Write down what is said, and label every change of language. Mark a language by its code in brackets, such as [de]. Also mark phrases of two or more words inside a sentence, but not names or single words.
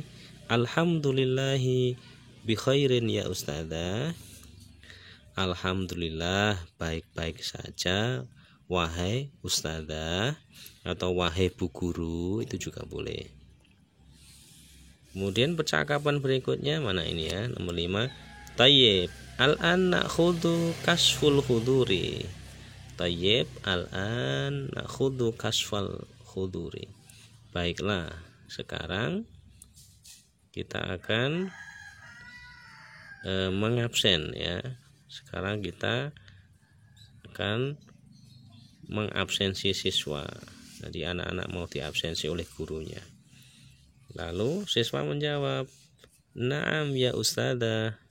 [ar] الحمد لله بخير يا أستاذة. [id] Alhamdulillah baik-baik saja wahai ustadzah, atau wahai bu guru, itu juga boleh. Kemudian percakapan berikutnya mana ini ya, nomor 5. [ar] طيب، الآن نأخذ كشف الحضور. طيب، الآن نأخذ كشف الحضور. [id] Baiklah, sekarang kita akan mengabsen ya. Sekarang kita akan mengabsensi siswa. Jadi anak-anak mau diabsensi oleh gurunya. Lalu siswa menjawab, [ar] "نعم يا أستاذة."